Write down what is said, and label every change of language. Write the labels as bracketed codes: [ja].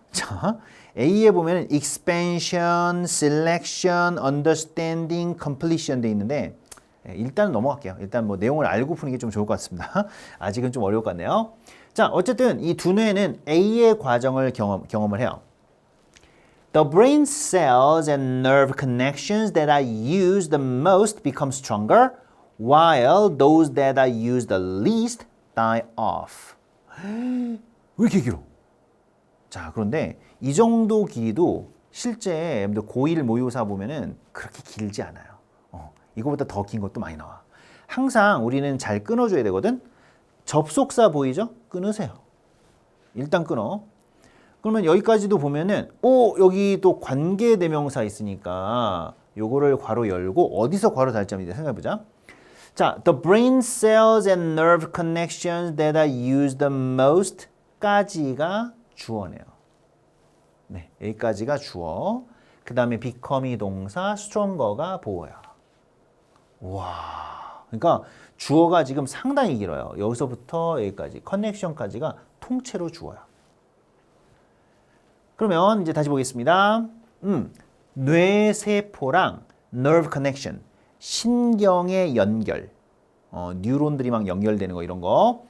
[ko] 자, A에 보면 expansion, selection, understanding, completion 돼 있는데 일단 넘어갈게요. 일단 뭐 내용을 알고 푸는 게 좀 좋을 것 같습니다. 아직은 좀 어려울 것 같네요. 자, 어쨌든 이 두뇌는 A의 과정을 경험을 해요. [en] The brain cells and nerve connections that are used the most become stronger, while those that are used the least die off. [ko] 왜 이렇게 길어? 자, 그런데 이 정도 길이도 실제 고1 모의고사 보면은 그렇게 길지 않아요. 이거보다 더 긴 것도 많이 나와. 항상 우리는 잘 끊어줘야 되거든. 접속사 보이죠? 끊으세요. 일단 끊어. 그러면 여기까지도 보면은 여기 또 관계대명사 있으니까 요거를 괄호 열고 어디서 괄호 닫자면 생각해보자. [en] 자, the brain cells and nerve connections that are used the most [ko] 까지가 주어네요. 네, 여기까지가 주어. 그 다음에 become이 동사, stronger가 보어야. 와, 그러니까 주어가 지금 상당히 길어요. 여기서부터 여기까지, connection까지가 통째로 주어야. 그러면 이제 다시 보겠습니다. 뇌세포랑 nerve connection, 신경의 연결, 뉴런들이 막 연결되는 거 이런 거.